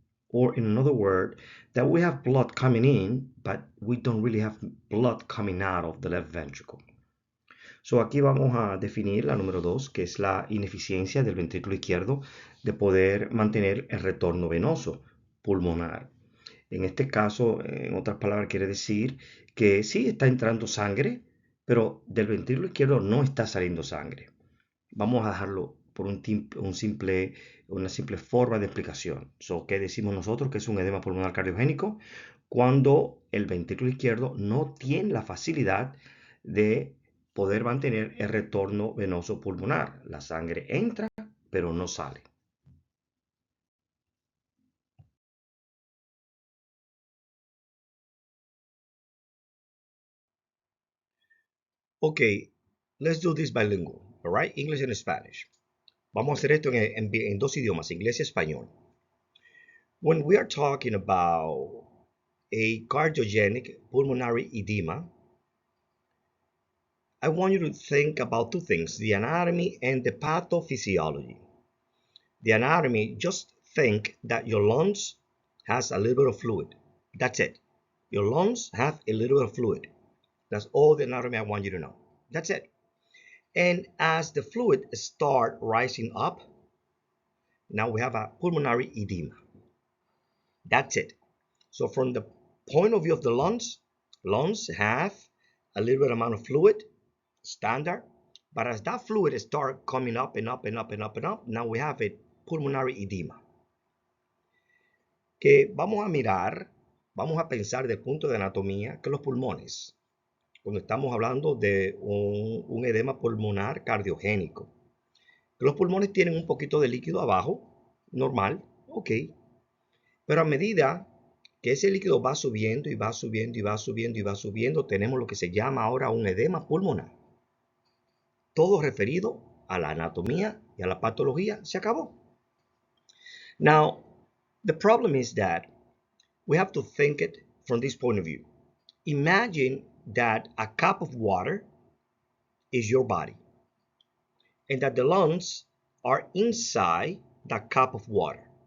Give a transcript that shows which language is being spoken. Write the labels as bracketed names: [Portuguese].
[English] Or in another word, that we have blood coming in, but we don't really have blood coming out of the left ventricle. [Spanish] So aquí vamos a definir la número 2, que es la ineficiencia del ventrículo izquierdo de poder mantener el retorno venoso pulmonar. En este caso, en otras palabras, quiere decir que sí está entrando sangre, pero del ventrículo izquierdo no está saliendo sangre. Vamos a dejarlo por una simple forma de explicación. ¿Qué decimos nosotros que es un edema pulmonar cardiogénico? Cuando el ventrículo izquierdo no tiene la facilidad de poder mantener el retorno venoso pulmonar. La sangre entra, pero no sale. [English] Okay, let's do this bilingual, all right? English and Spanish. [Spanish] Vamos a hacer esto en dos idiomas, inglés y español. [English] When we are talking about a cardiogenic pulmonary edema, I want you to think about two things, the anatomy and the pathophysiology. The anatomy, just think that your lungs has a little bit of fluid. That's it. Your lungs have a little bit of fluid. That's all the anatomy I want you to know. That's it. And as the fluid start rising up, now we have a pulmonary edema. That's it. So from the point of view of the lungs have a little bit amount of fluid, standard. But as that fluid start coming up and up and up and up and up, now we have a pulmonary edema. [Spanish] Que vamos a mirar, vamos a pensar desde el punto de anatomía que los pulmones, cuando estamos hablando de un edema pulmonar cardiogénico, que los pulmones tienen un poquito de líquido abajo, normal, ok, pero a medida que ese líquido va subiendo y va subiendo y va subiendo y va subiendo, tenemos lo que se llama ahora un edema pulmonar. Todo referido a la anatomía y a la patología, se acabó. [English] Now, the problem is that we have to think it from this point of view. Imagine that a cup of water is your body and that the lungs are inside that cup of water.